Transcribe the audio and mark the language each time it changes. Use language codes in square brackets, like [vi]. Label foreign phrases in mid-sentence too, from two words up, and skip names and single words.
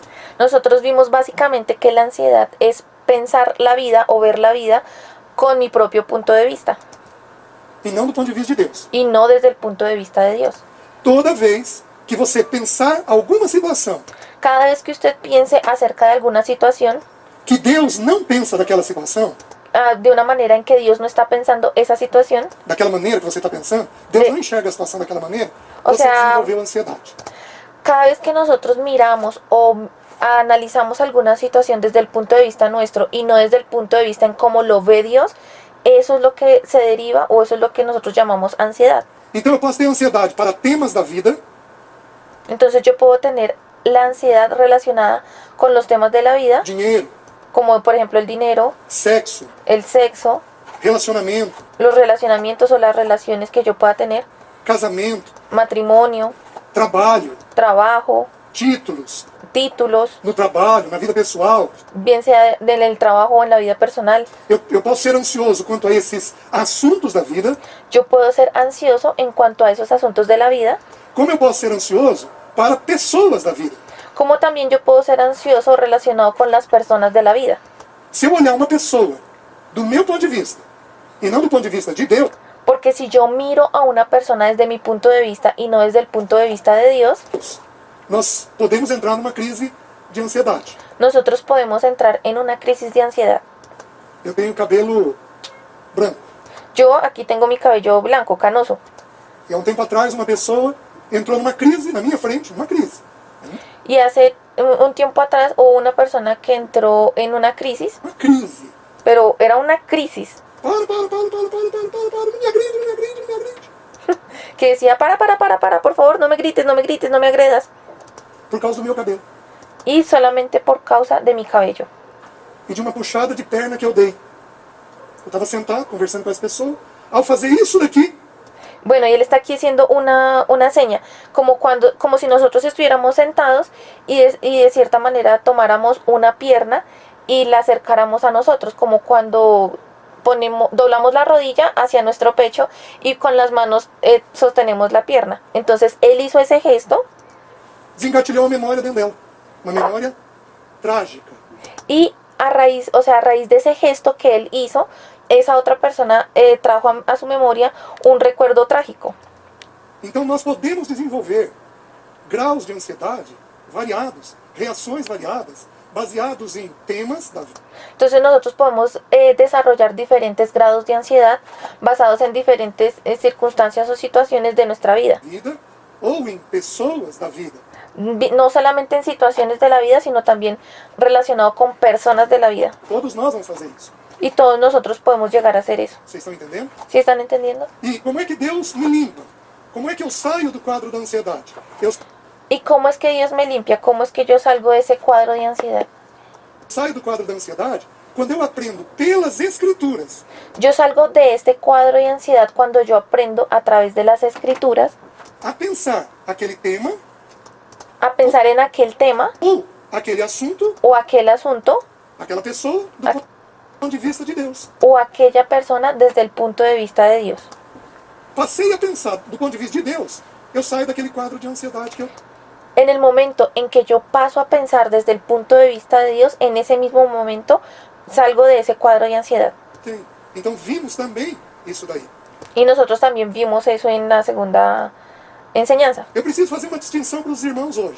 [es] Nosotros vimos básicamente que la ansiedad es pensar la vida o ver la vida con mi propio punto de vista [pt] E não do ponto de vista de Deus. [es] y no desde el punto de vista de Dios. [pt] Toda vez que você pensar alguma situação [es] Cada vez que usted piense acerca de alguna situación, [pt] que Deus não pensa daquela situação, [es] de una manera en que Dios no está pensando esa situación, [pt] daquela maneira que você está pensando, Deus De- não enxerga a situação daquela maneira, O você [es] sea, [pt] desenvolveu ansiedade. [es] cada vez que nosotros miramos o analizamos alguna situación desde el punto de vista nuestro y no desde el punto de vista en cómo lo ve Dios, eso es lo que se deriva o eso es lo que nosotros llamamos ansiedad. [pt] Então eu posso ter ansiedade para temas da vida, [es] Entonces yo puedo tener la ansiedad relacionada con los temas de la vida, [pt] dinheiro, [es] como por ejemplo el dinero, [pt] sexo, [es] el sexo, [pt] relacionamento, [es] los relacionamientos o las relaciones que yo pueda tener, [pt] casamento, [es] matrimonio, [pt] trabalho, [es] trabajo, [pt] títulos, [es] títulos, [pt] no trabalho, na vida pessoal. [es] bien sea en el trabajo o en la vida personal. [pt] Eu posso ser ansioso quanto a esses assuntos da vida, [es] Yo puedo ser ansioso en cuanto a esos asuntos de la vida, [pt] como eu posso ser ansioso para pessoas da vida. [es] como también yo puedo ser ansioso relacionado con las personas de la vida. [pt] Se eu olhar uma pessoa do meu ponto de vista e não do ponto de vista de Deus, [es] Porque si yo miro a una persona desde mi punto de vista y no desde el punto de vista de Dios, [pt] nós podemos entrar numa crise de ansiedade. [es] nosotros podemos entrar en una crisis de ansiedad. [pt] Eu tenho cabelo branco. [es] Yo aquí tengo mi cabello blanco, canoso. [pt] E há um tempo atrás uma pessoa entrou numa crise na minha frente, uma crise. [es] Y hace un tiempo atrás hubo una persona que entró en una crisis, [pt] Uma crise. [es] pero era una crisis [pt] Para, me agride, me agride, me agride. [es] que decía, para, por favor, no me grites, no me grites, no me agredas. [pt] Por causa do meu cabelo. [es] Y solamente por causa de mi cabello. [pt] E de uma puxada de perna que eu dei. Eu estava sentado, conversando com essa pessoa. Ao fazer isso daqui, [es] Bueno, y él está aquí haciendo una seña, como si nosotros estuviéramos sentados y de cierta manera tomáramos una pierna y la acercáramos a nosotros, como cuando doblamos la rodilla hacia nuestro pecho y con las manos sostenemos la pierna. Entonces él hizo ese gesto [pt] desengatilhou uma memória dentro dela. Uma memória trágica. [es] y a raíz de ese gesto que él hizo, esa otra persona trajo a su memoria un recuerdo trágico. [pt] Então nós podemos desenvolver graus de ansiedade variados, reações variadas, baseados em temas da vida. [es] Entonces nosotros podemos desarrollar diferentes grados de ansiedad basados en diferentes circunstancias o situaciones de nuestra vida. [pt] Ou em pessoas da vida. [es] No solamente en situaciones de la vida, sino también relacionado con personas de la vida. [pt] Todos nós vamos fazer isso. [es] Y todos nosotros podemos llegar a hacer eso. [pt] Vocês estão entendendo? [es] ¿Sí están entendiendo? [pt] E como é que Deus me limpa? Como é que eu saio do quadro da ansiedade? Eu [es] ¿Y cómo es que Dios me limpia? ¿Cómo es que yo salgo de ese cuadro de ansiedad? [pt] saio do quadro da ansiedade quando eu aprendo pelas Escrituras [es] Yo salgo de este cuadro de ansiedad cuando yo aprendo a través de las escrituras [pt] a pensar aquele tema [es] a pensar en aquel tema [pt] ou aquele assunto, [es] o aquel asunto [pt] aquela pessoa do ponto de vista de Deus. [es] o aquella persona desde el punto de vista de Dios. [pt] Passei a pensar do ponto de vista de Deus, eu saio daquele quadro de ansiedade que eu [es] En el momento en que yo paso a pensar desde el punto de vista de Dios, en ese mismo momento salgo de ese cuadro de ansiedad. [pt] tenho. Então vimos também isso daí. [es] Y nosotros también vimos eso en la segunda enseñanza. [pt] Eu preciso fazer uma distinção para os irmãos hoje.